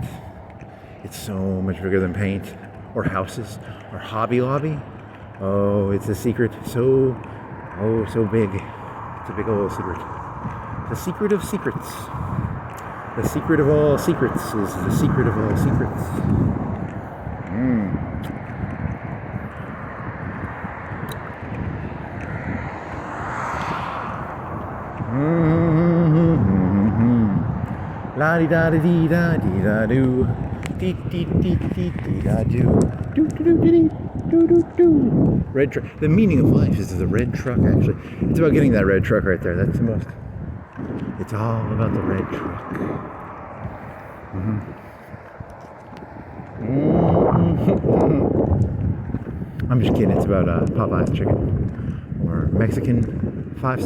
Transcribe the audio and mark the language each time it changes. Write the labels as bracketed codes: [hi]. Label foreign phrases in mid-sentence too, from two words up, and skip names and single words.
[en] It's so much bigger than paint, or houses, or Hobby Lobby. Oh, it's a secret so big. It's a big old secret. The secret of secrets. The secret of all secrets is the secret of all secrets. La di da di dee da dee da do. Dee dee dee dee dee da do. Do do do dee do do do. Red truck. The meaning of life is the red truck, actually. It's about getting that red truck right there. That's the most. It's all about the red truck. I'm just kidding. It's about Popeye's chicken or Mexican 5.